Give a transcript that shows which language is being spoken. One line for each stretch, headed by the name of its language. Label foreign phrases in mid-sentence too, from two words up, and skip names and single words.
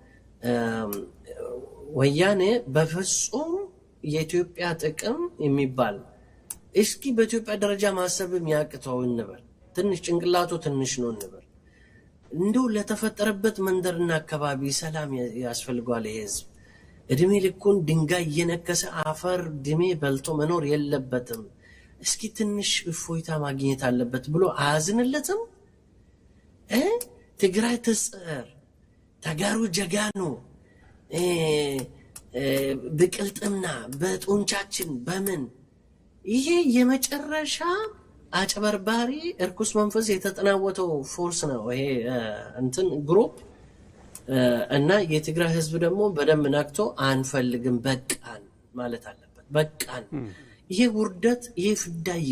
Amharic: ወያኔ በፍጹም የኢትዮጵያ ጥቅም የሚባል እስኪ በኢትዮጵያ ደረጃ ማሰብም ያቅተው እንበል ትንሽ ጭንቅላቱ ትንሽ ነው እንበል እንደው ለተፈጠረበት መንደርና አካባቢ ሰላም ያስፈልጋል ህዝብ እድሜ ልኩን ድንጋይ የነከሰ አፈር ድሜ በልቶ መኖር የለበትም እስኪ ትንሽ እፎይታ ማግኘት አለበት ብሎ አያዝንለትም ትግራይ ተጽር
Tigrinya: ተጋሩ ጀጋኑ
Amharic: በቅልጥምና በጡንቻችን በምን ይሄ የመጨረሻ አጭበርባሪ እርኩስ መንፈስ የተጠናወተው ፎርስ ነው ይሄ እንትን ግሩፕ እና የትግራይ ህዝብ ደግሞ በደም ናክቶ አንፈልግም በቃን ማለት አለበት በቃን ይሄ ውርደት ይሄ ፍዳ